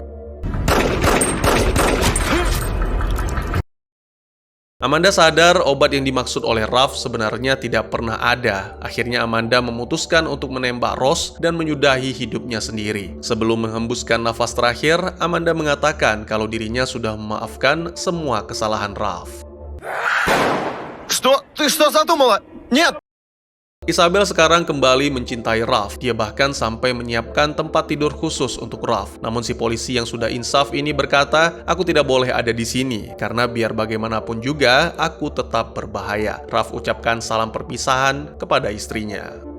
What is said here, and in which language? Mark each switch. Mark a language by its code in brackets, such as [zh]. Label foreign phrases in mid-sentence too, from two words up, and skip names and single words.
[id] Amanda sadar obat yang dimaksud oleh Raf sebenarnya tidak pernah ada. Akhirnya Amanda memutuskan untuk menembak Rose dan menyudahi hidupnya sendiri. Sebelum menghembuskan nafas terakhir, Amanda mengatakan kalau dirinya sudah memaafkan semua kesalahan Raf. [ru] Что? Ты что задумала? Нет! [id] Isabel sekarang kembali mencintai Raf. Dia bahkan sampai menyiapkan tempat tidur khusus untuk Raf. Namun si polisi yang sudah insaf ini berkata, "Aku tidak boleh ada di sini karena biar bagaimanapun juga aku tetap berbahaya." Raf ucapkan salam perpisahan kepada istrinya.